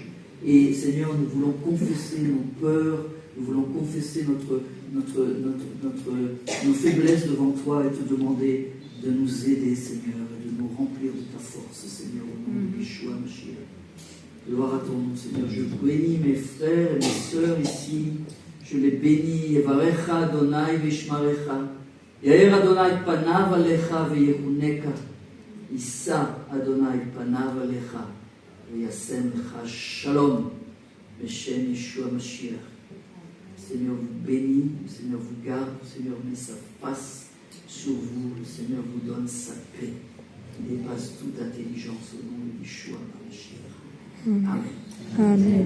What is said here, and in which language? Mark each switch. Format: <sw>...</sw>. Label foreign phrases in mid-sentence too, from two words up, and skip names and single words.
<fr>Et, Seigneur, nous voulons confesser nos peurs, nous voulons confesser nos faiblesses devant toi et te demander de nous aider, Seigneur, et de nous remplir de ta force, Seigneur, au nom de Yeshua Mashiach. Gloire à ton nom, Seigneur. Je bénis mes frères et mes sœurs ici. Je les bénis.</fr> <he>יברכך יהוה וישמרך. יאר יהוה פניו אליך ויחנך. ישא יהוה פניו אליך וישם לך שלום. בשם ישוע משיח.</he> <fr>Seigneur vous bénit, le Seigneur vous garde, le Seigneur met sa face sur vous, le Seigneur vous donne sa paix qui dépasse toute intelligence au nom de Yeshua Mashiach. Amen.</fr>